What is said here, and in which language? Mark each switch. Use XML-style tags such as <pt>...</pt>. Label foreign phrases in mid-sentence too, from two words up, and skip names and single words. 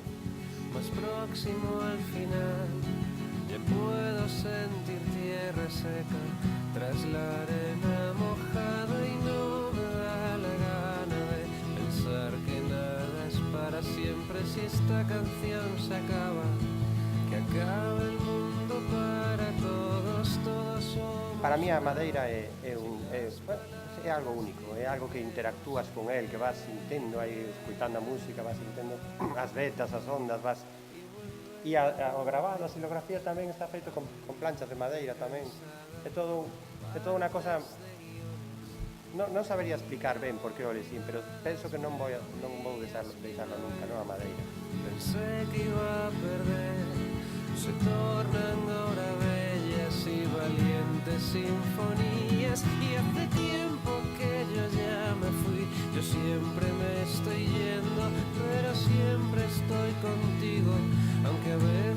<es>Más próximo al final, ya puedo sentir tierra seca tras la arena mojada y no me da la gana de pensar que nada es para siempre si esta canción se acaba, que acaba el mundo para todos, todos somos.</es> <gl>Para mí a madeira é algo único, é algo que interactúas con el, que vas sintendo aí, escuitando a música, vas sintendo as vetas, as ondas, vas... E o grabado, a xilografía tamén está feito con planchas de madeira tamén. É toda unha cosa... Non sabería explicar ben por que o elegín, pero penso que non vou deixarla nunca, non a madeira.</gl> <es>Pensé que iba a perder, se tornan ahora bellas y valientes sinfonías, y hace tiempo que yo ya me fui, yo siempre me estoy yendo, pero siempre estoy contigo, aunque a</es>